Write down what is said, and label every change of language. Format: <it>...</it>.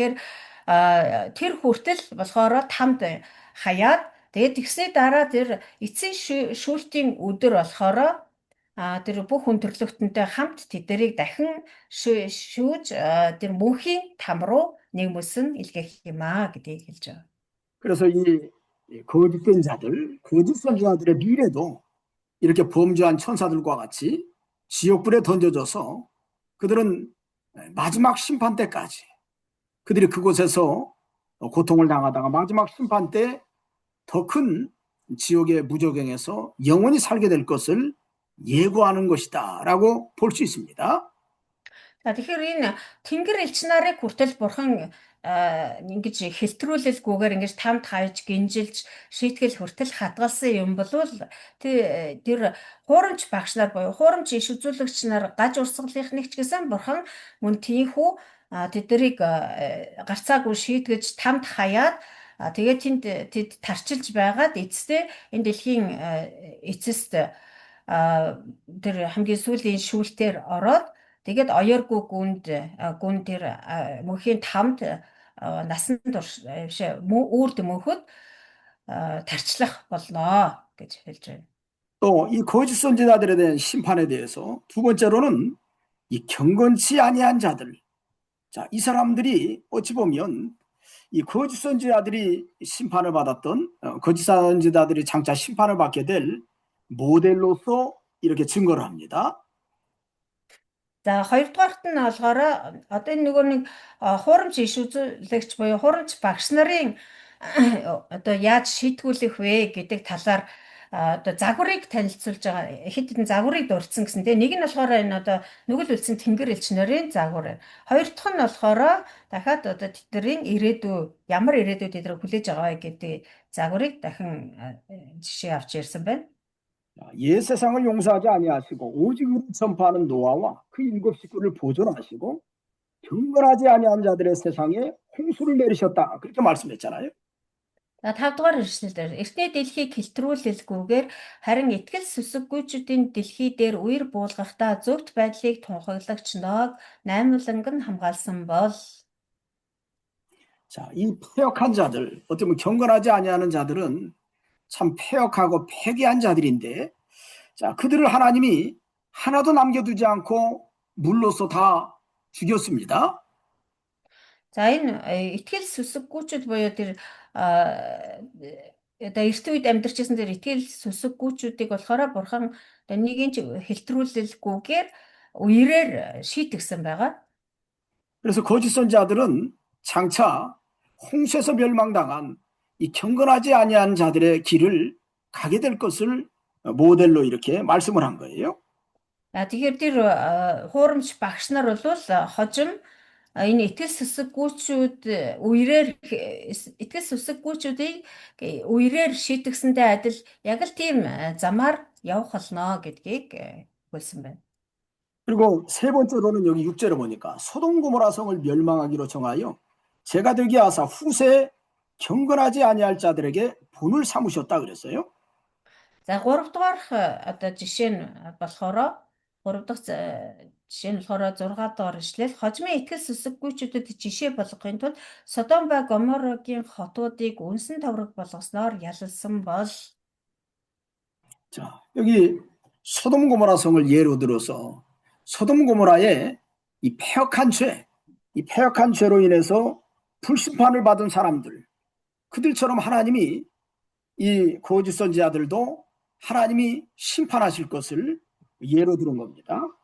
<mn>Тэгэхээр тэр хүртэл болохоор тамд хаяад тэгээд тэгсний дараа тэр эцсийн шүүлтийн өдөр болохоор тэр бүх хүн төрлөختөнтэй хамт тэднийг дахин шүүж тэр мөнхийн там руу нэгмөсөн илгээх юм гэдгийг хэлж байгаа.</mn> <ko>그래서 이 거짓된 자들, 거짓 선지자들의 미래도 이렇게 범죄한 천사들과 같이 지옥불에 던져져서 그들은 마지막 심판 때까지 그들이 그곳에서 고통을 당하다가 마지막 심판 때 더 큰 지옥의 무저갱에서 영원히 살게 될 것을 예고하는 것이다라고 볼 수 있습니다.</ko> <mn>За тэгэхээр энэ Тэнгэр элч нарыг хүртэл Бурхан ингэж хэлтрүүлэлгүйгээр ингэж тамд хайж гинжилж шийтгэл хүртэл хадгалсан юм бол тэр хуурамч багш нар буюу хуурамч иш үзүүлэгч нар гаж урсгалынхныг ч гэсэн Бурхан мөн тийхүү тэднийг гарцаагүй шийтгэж тамд хаяад тэгээд тэд тарчилж байгаад эцэстээ энэ дэлхийн эцэст тэр хамгийн сүүлийн шүүлтээр ороод тэгээд оёргүй гүнд тэр мөнхийн тамд насан турш үрд мөнхөд тарчлах болно гэж хэлж байна.</mn> <ko>또 이 거짓 선지자들에 대한 심판에 대해서 두 번째로는 이 경건치 아니한 자들. 자, 이 사람들이 어찌 보면 이 거짓 선지자들이 심판을 받았던 거짓 선지자들이 장차 심판을 받게 될 모델로서 이렇게 증거를 합니다.</ko> <mn>За хоёрдугаарт нь болохоор одоо энэ нөгөө нэг хуурамч иш үзүүлэгч буюу хуурамч багш нарын одоо яаж шийтгүүлэх вэ гэдэг талаар одоо загварыг танилцуулж байгаа. Хэд хэдэн загварыг дурдсан гэсэн. Тэгээ нэг нь болохоор энэ одоо нүгэл үлдсэн тэнгэр элч нарын загвар. Хоёр дахь нь болохоор дахиад одоо тэдний ирээдүй ямар ирээдүйд тэднийг хүлээж байгаа вэ гэдэг загварыг дахин жишээ авч ярьсан байна.</mn> <ko>옛 세상을 용서하지 아니하시고 오직 의를 전파하는 노아와 그 일곱 식구를 보존하시고 경건하지 아니한 자들의 세상에 홍수를 내리셨다. 그렇게 말씀했잖아요.</ko> <mn>За 5 дугаар ишлэлээр эртний дэлхийг хэлтрүүлэлгүйгээр харин итгэл сүсэггүйчүүдийн дэлхий дээр үер буулгахдаа зөвхт байдлыг тунхаглагч Ноог 8 хамгаалсан бол.</mn> <ko>자, 이 패역한 자들, 어떻게 보면 경건하지 아니하는 자들은 참 패역하고 패기한 자들인데, 자, 그들을 하나님이 하나도 남겨두지 않고 물로써 다 죽였습니다.</ko> <mn>За энэ итгэл сүсэггүйчүүд буюу тэр одоо эрт үед амьдарч байсан тэр итгэл сүсэггүйчүүдийг болохоор Бурхан нэгийг ч хэлтрүүлэлгүйгээр үерээр шийтгсэн байгаа.</mn> <ko>그래서 거짓 선지자들은 장차 홍수에서 멸망당한 이 경건하지 아니한 자들의 길을 가게 될 것을 모델로 이렇게 말씀을 한 거예요.</ko> <mn>Тэгэхээр тэр хуурамч багш нар бол хожим энэ итгэл сүсэггүйчүүдийг үерээр шийтгсэнтэй адил яг л тийм замаар явах болно гэдгийг хэлсэн байна.</mn> <ko>그리고 세 번째로는 여기 6절에 보니까 소돔 고모라 성을 멸망하기로 정하여 제가 되게 하사 후세에 경건하지 아니할 자들에게 본을 삼으셨다 그랬어요.</ko> <mn>За 3 дугаарх одоо жишээ нь болохоор 3 дахь жишээ нь болохоор 6 дугаар ишлэл хожмын итгэл сүсэггүйчүүдэд жишээ болгохын тулд Содом ба Гоморрагийн хотуудыг үнсэн тавраг болгосноор ялалсан бол.</mn> <ko>자, 여기 소돔 고모라 성을 예로 들어서 소돔 고모라의 이 패역한 죄로 인해서 불심판을 받은 사람들, 그들처럼 하나님이 이 거짓 선지자들도 하나님이 심판하실 것을 예로 들은 겁니다.</ko>